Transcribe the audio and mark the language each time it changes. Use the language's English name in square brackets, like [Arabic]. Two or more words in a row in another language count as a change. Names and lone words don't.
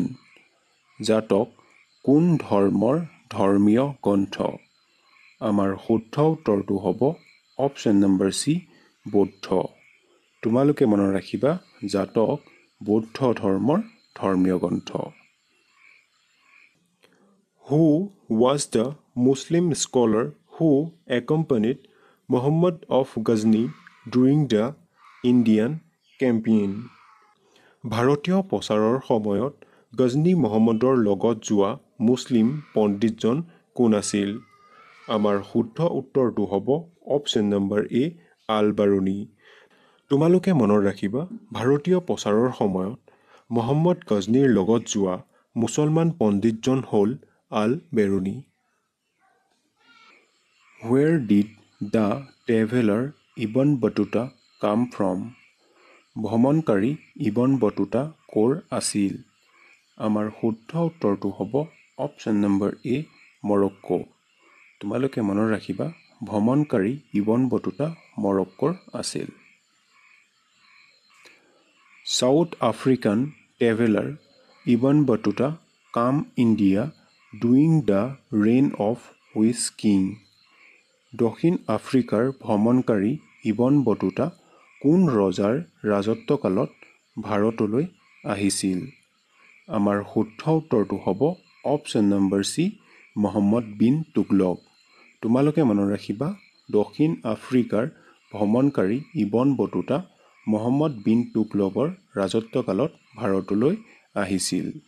[Assamese] জাতক কোন ধৰ্মৰ ধৰ্মীয় গ্ৰন্থ? আমাৰ শুদ্ধ উত্তৰটো হ'ব [English] option number C [Assamese] বৌদ্ধ। তোমালোকে মনত ৰাখিবা জাতক বৌদ্ধ ধৰ্মৰ ধৰ্মীয় গ্ৰন্থ। [English] হু was the Muslim scholar who accompanied Muhammad of Ghazni during the Indian campaign? [Assamese] ভাৰতীয় প্ৰচাৰৰ সময়ত গজনী মহম্মদৰ লগত যোৱা মুছলিম পণ্ডিতজন কোন আছিল? আমাৰ শুদ্ধ উত্তৰটো হ'ব [English] option number A [Assamese] আল বাৰুনী। তোমালোকে মনত ৰাখিবা ভাৰতীয় প্ৰচাৰৰ সময়ত মহম্মদ গজনীৰ লগত যোৱা মুছলমান পণ্ডিতজন হ'ল আল বেৰুনী। [English] Where did the traveler ইবন বতুতা come from? [Assamese] ভ্ৰমণকাৰী ইবন বতুতা ক'ৰ আছিল? আমাৰ শুদ্ধ উত্তৰটো হ'ব [English] option number A [Assamese] মৰক্কো। তোমালোকে মনত ৰাখিবা ভ্ৰমণকাৰী ইবন বতুতা মৰক্কোৰ আছিল। [English] South African traveler ইবন বতুতা come India during the reign of which king? [Assamese] দক্ষিণ আফ্ৰিকাৰ ভ্ৰমণকাৰী ইবন বতুতা কোন ৰজাৰ ৰাজত্বকালত ভাৰতলৈ আহিছিল? আমাৰ শুদ্ধ উত্তৰটো হ'ব [English] option number C [Assamese] মহম্মদ বিন তুগলক। তোমালোকে মনত ৰাখিবা দক্ষিণ আফ্ৰিকাৰ ভ্ৰমণকাৰী ইবন বতুতা মহম্মদ বিন তুগলকৰ ৰাজত্বকালত ভাৰতলৈ আহিছিল।